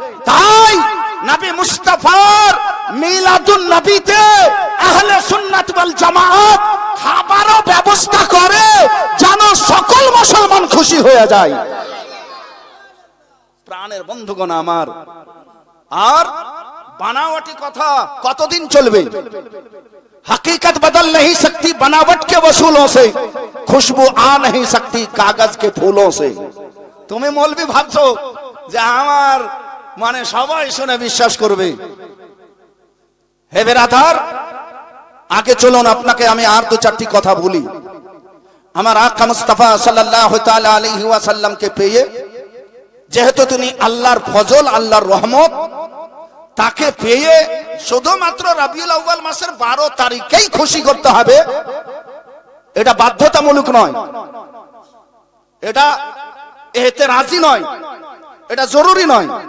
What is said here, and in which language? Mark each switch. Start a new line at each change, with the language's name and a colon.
Bangla: তাই নবী মুস্তাফার মিলাদুন নবীতে আহলে সুন্নাত ওয়াল জামাত খাবারও ব্যবস্থা করে যেন সকল মুসলমান খুশি হয়ে যায়। প্রাণের বন্ধুগণ আমার, আর বানাওয়াটি কথা কতদিন চলবে?
Hindi: हकीकत बदल नहीं सकती बनावट के वसूलों से, खुशबू आ नहीं सकती कागज के फूलों से।
Bangla: তুমি মৌলবি ভাবছো যে আমার মানে সবাই শুনে বিশ্বাস করবে। হে বেরাদার, আগে চলুন আপনাকে আমি আর দু চারটি কথা বলি। আমার আকা মুস্তাফা সাল্লাল্লাহু তাআলা আলাইহি ওয়াসাল্লাম কে পেয়ে, যেহেতু তিনি আল্লাহর ফজল, আল্লাহর রহমত, তাকে পেয়ে শুধুমাত্র রবিউল আউয়াল মাসের 12 তারিখেই খুশি করতে হবে, এটা বাধ্যতামূলক নয়, এটা এহতেরাজি নয়, এটা জরুরি নয়।